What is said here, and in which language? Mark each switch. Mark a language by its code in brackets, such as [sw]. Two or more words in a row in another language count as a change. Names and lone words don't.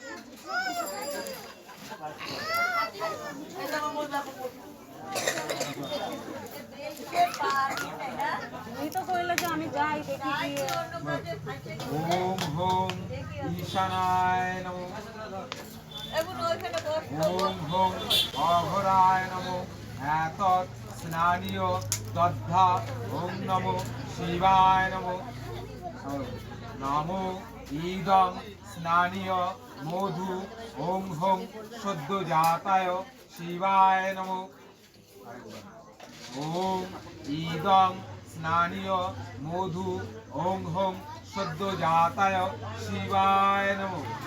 [sa] ওম হোম ঈশানায় নমো, ওম হোম অঘরায় নমো, এতৎ স্নানীয় দদ্ধা, ওম নমো শিবায় নমো, নমো ইদং স্নানীয় মধু, ওম হোম সদ্যজাতায় শিবায় নমো, ওম ইদং স্নানীয় মধু, ওং হোম সদ্যজাতায় শিবায় নমঃ।